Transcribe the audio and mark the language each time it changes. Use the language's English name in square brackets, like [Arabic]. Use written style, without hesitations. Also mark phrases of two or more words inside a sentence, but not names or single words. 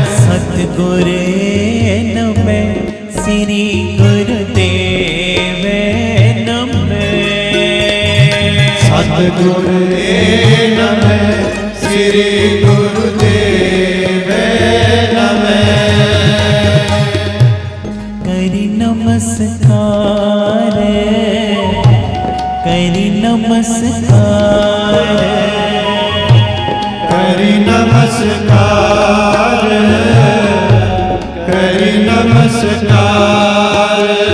[Sanskrit] सतगुरे नमः श्री गुरुदेव नमः। सद्गुरे नमः श्री गुरुदेव नमः। [Bangla] करि नमस्कार करि नमस्कार करि नमस्कार करि नमस्कार